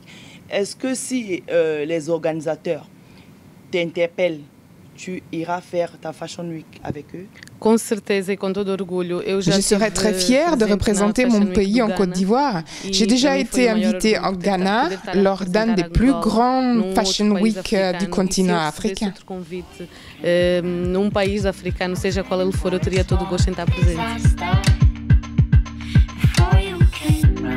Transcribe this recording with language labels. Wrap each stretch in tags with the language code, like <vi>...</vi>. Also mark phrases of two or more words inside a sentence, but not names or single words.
<fr>Est-ce que si les organisateurs t'interpellent, tu iras faire ta Fashion Week avec eux? Je serais très fière de représenter mon pays en Côte d'Ivoire. J'ai déjà été invitée au Ghana lors d'un des plus grands Fashion Week du continent africain.</fr> <pt>Num país africano, seja qual ele for, eu teria todo o gosto em estar presente.</pt>